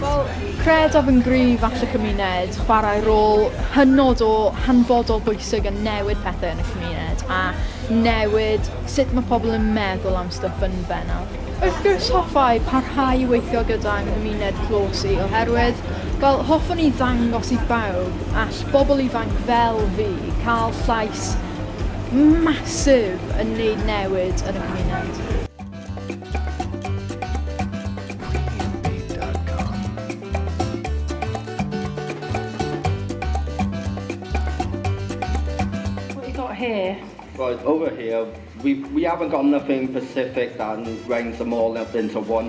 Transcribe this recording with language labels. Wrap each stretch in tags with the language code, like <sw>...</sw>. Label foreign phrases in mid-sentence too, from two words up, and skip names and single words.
<cy>Wel, credaf yn gryf all y cymuned chwarae rôl hynod o hanfodol bwysig yn newid pethau yn y cymuned, a newid sut mae pobl yn meddwl am stwff yn bennaf. Wrth gwrs hoffai parhau i weithio gyda'n gymuned clos i, oherwydd fel hoffwn i ddangos i bawb all bobl ifanc fel fi cael llais masif yn neud newid yn y cymuned.</cy> <en>What have you got here? Right, over here, we haven't got nothing specific that ranks them all up into one.</en>